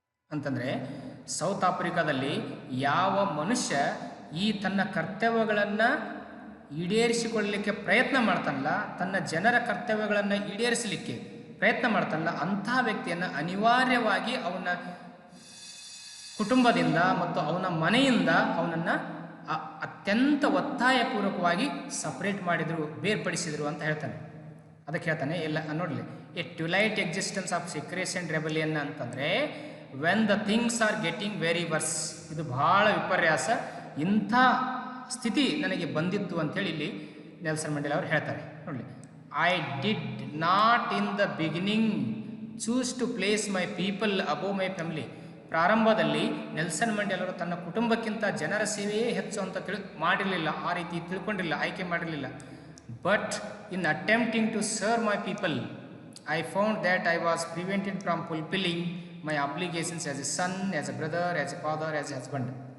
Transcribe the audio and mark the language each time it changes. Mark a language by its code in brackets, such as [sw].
[kn] ಅಂತಂದರೆ ಸೌತ್ ಆಫ್ರಿಕಾದಲ್ಲಿ ಯಾವ ಮನುಷ್ಯ ಈ ತನ್ನ ಕರ್ತವ್ಯಗಳನ್ನು ಈಡೇರಿಸಿಕೊಳ್ಳಲಿಕ್ಕೆ ಪ್ರಯತ್ನ ಮಾಡ್ತಾನಲ್ಲ, ತನ್ನ ಜನರ ಕರ್ತವ್ಯಗಳನ್ನು ಈಡೇರಿಸಲಿಕ್ಕೆ ಪ್ರಯತ್ನ ಮಾಡ್ತಾನಲ್ಲ, ಅಂಥ ವ್ಯಕ್ತಿಯನ್ನು ಅನಿವಾರ್ಯವಾಗಿ ಅವನ ಕುಟುಂಬದಿಂದ ಮತ್ತು ಅವನ ಮನೆಯಿಂದ ಅವನನ್ನು ಅತ್ಯಂತ ಒತ್ತಾಯಪೂರ್ವಕವಾಗಿ ಸಪ್ರೇಟ್ ಮಾಡಿದರು, ಬೇರ್ಪಡಿಸಿದರು ಅಂತ ಹೇಳ್ತಾನೆ. ಅದಕ್ಕೆ ಹೇಳ್ತಾನೆ, ಎಲ್ಲ ನೋಡಲಿ, [en] A twilight existence of secrecy and rebellion ಅಂತಂದರೆ when the things are getting very worse. [kn] ಇದು ಭಾಳ ವಿಪರ್ಯಾಸ, ಇಂಥ ಸ್ಥಿತಿ ನನಗೆ ಬಂದಿತ್ತು ಅಂಥೇಳಿ ಇಲ್ಲಿ ನೆಲ್ಸನ್ ಮಂಡೇಲಾ ಅವರು ಹೇಳ್ತಾರೆ. [en] ನೋಡಲಿ, I did not in the beginning choose to place my people above my family. [kn] ಪ್ರಾರಂಭದಲ್ಲಿ ನೆಲ್ಸನ್ ಮಂಡೇಲಾ ಅವರು ತನ್ನ ಕುಟುಂಬಕ್ಕಿಂತ ಜನರ ಸೇವೆಯೇ ಹೆಚ್ಚು ಅಂತ ಮಾಡಿರಲಿಲ್ಲ, ಆ ರೀತಿ ತಿಳ್ಕೊಂಡಿರಲಿಲ್ಲ, ಆಯ್ಕೆ ಮಾಡಿರಲಿಲ್ಲ. [en] But in attempting to serve my people I found that I was prevented from fulfilling my obligations as a son, as a brother, as a father, as a husband.